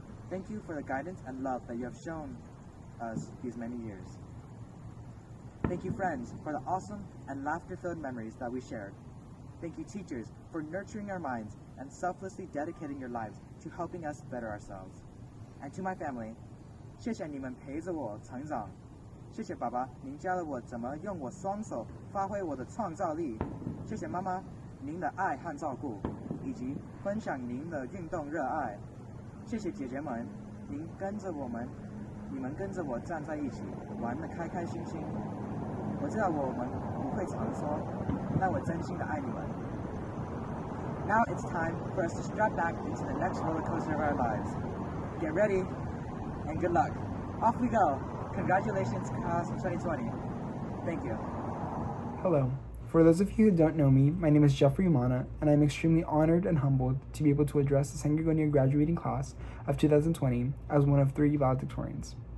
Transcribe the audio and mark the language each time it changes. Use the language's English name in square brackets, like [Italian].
[English] Thank you for the guidance and love that you have shown us these many years. Thank you, friends, for the awesome and laughter-filled memories that we shared. Thank you, teachers, for nurturing our minds and selflessly dedicating your lives to helping us better ourselves. And to my family, [Chinese] 谢谢你们陪着我成长。谢谢爸爸，您教了我怎么用我双手发挥我的创造力。谢谢妈妈，您的爱和照顾，以及分享您的运动热爱。谢谢姐姐们，你们跟着我站在一起，玩得开开心心。我知道我们不会常说，但我真心的爱你们。 [English] Now it's time for us to strap back into the next roller coaster of our lives. Get ready, and good luck. Off we go. Congratulations, Class of 2020. Thank you. Hello. For those of you who don't know me, my name is Jeffry Umana, and I'm extremely honored and humbled to be able to address the San Gorgonio Graduating Class of 2020 as one of 3 valedictorians.